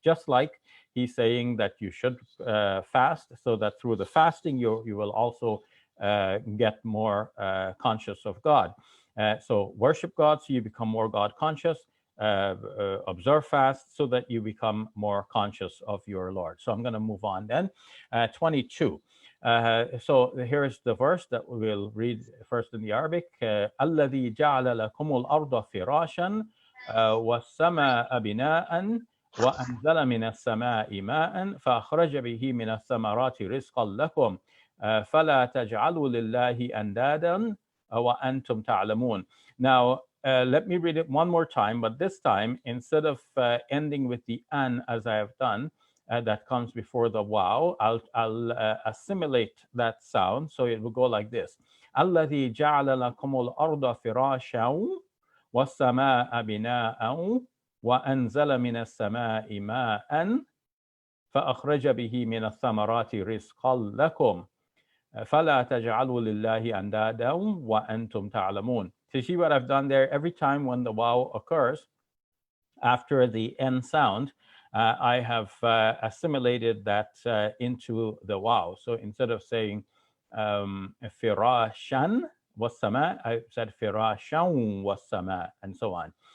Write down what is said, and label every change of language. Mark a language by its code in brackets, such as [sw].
[en] Just like He's saying that you should fast, so that through the fasting you will also get more conscious of God. So worship God so you become more God conscious. Observe fast so that you become more conscious of your Lord. So I'm going to move on then. 22. So here's the verse that we'll read first in the Arabic. [ar] الذي جعل لكم الأرض فراشا والسماء بناء وأنزل من السماء ماء فأخرج به من الثمرات رزقا لكم فلا تجعلوا لله أندادا وأنتم تعلمون. [en] Now, let me read it one more time, but this time, instead of ending with the an as I have done, that comes before the wow, I'll assimilate that sound, so it will go like this. [ar] الذي جعل لكم الأرض فراشا والسماء بناء وأنزل من السماء ماء فأخرج به من الثمرات رزقا لكم فلا تجعلوا لله أندادا وأنتم تعلمون. [en] So see what I've done there? Every time when the wow occurs after the N sound, I have assimilated that into the wow. So instead of saying firashan was sama, I said firashan was sama, and so on.